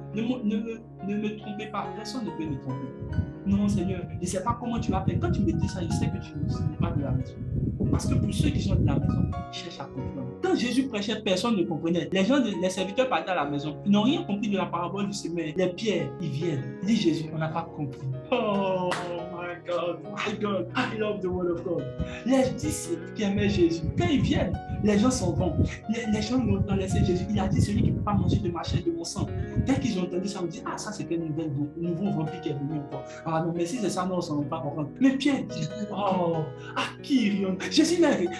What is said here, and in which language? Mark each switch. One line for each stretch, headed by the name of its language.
French: Ne me trompez pas, personne ne peut me tromper. Non, Seigneur, je ne sais pas comment tu vas faire. Quand tu me dis ça, je sais que tu n'es pas de la maison. Parce que pour ceux qui sont de la maison, ils cherchent à comprendre. Quand Jésus prêchait, personne ne comprenait. Les serviteurs partaient à la maison. Ils n'ont rien compris de la parabole du semeur. Les pierres, ils viennent. Il dit Jésus, on n'a pas compris.
English: Oh my God, I love the word of God.
French: Les disciples qui aimaient Jésus, quand ils viennent, les gens s'en vont. Les gens ont laissé Jésus. Il a dit, celui qui ne peut pas manger de ma chair, de mon sang. Dès qu'ils ont entendu ça, on dit, ça c'est quel nouveau vampire qui est venu encore. Non, mais si c'est ça, non, on ne va pas comprendre. Mais Pierre dit, qui irions. Jésus n'a rien.